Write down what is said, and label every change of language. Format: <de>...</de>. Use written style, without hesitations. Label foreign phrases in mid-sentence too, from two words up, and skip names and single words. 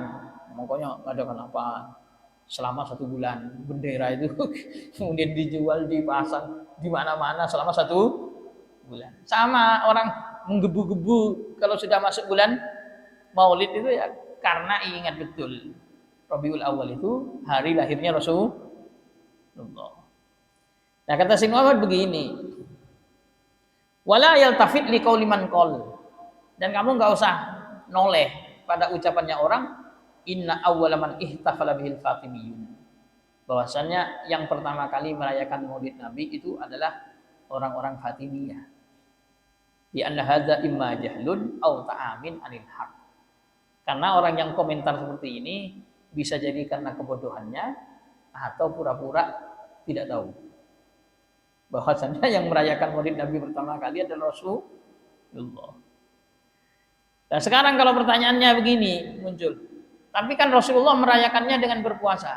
<id>Pokoknya adakan apa selama 1 bulan, bendera itu kemudian dijual, dipasang di mana-mana selama 1 bulan. Sama orang menggebu-gebu kalau sudah masuk bulan Maulid itu ya karena ingat betul Rabiul Awal itu hari lahirnya Rasulullah. Nah kata Syekh Muhammad begini,</id> <ar>ولا يلتفت لقول من قال,</ar> <id>dan kamu enggak usah noleh pada ucapannya orang,</id> <ar>إن أول من احتفل به الفاطميون,</ar> <id>bahwasannya yang pertama kali merayakan Maulid Nabi itu adalah orang-orang Fatimiyah.</id> <ar>دي أن هذا إما جهل أو تعامٍ عن الحق.</ar> <id>Karena orang yang komentar seperti ini bisa jadi karena kebodohannya atau pura-pura tidak tahu bahwasannya yang merayakan Maulid Nabi pertama kali adalah Rasulullah. Dan sekarang kalau pertanyaannya begini muncul, tapi kan Rasulullah merayakannya dengan berpuasa.</id>